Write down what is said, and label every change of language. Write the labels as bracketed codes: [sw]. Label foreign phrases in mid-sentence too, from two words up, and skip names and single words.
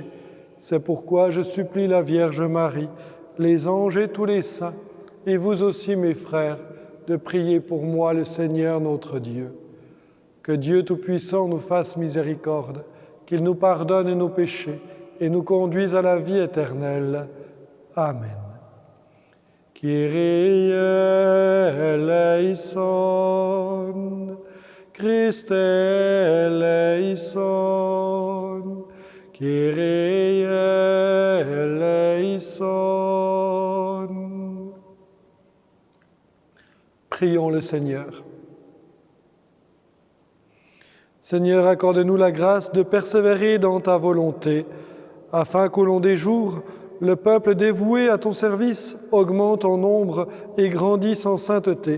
[fr] C'est pourquoi je supplie la Vierge Marie, les anges et tous les saints, et vous aussi mes frères, de prier pour moi le Seigneur notre Dieu. Que Dieu Tout-Puissant nous fasse miséricorde, qu'il nous pardonne nos péchés et nous conduise à la vie éternelle. Amen. [el] Κύριε ἐλέησον, Χριστὲ ἐλέησον, Κύριε ἐλέησον. [fr] Prions le Seigneur. Seigneur, accorde-nous la grâce de persévérer dans ta volonté, afin qu'au long des jours, le peuple dévoué à ton service augmente en nombre et grandisse en sainteté.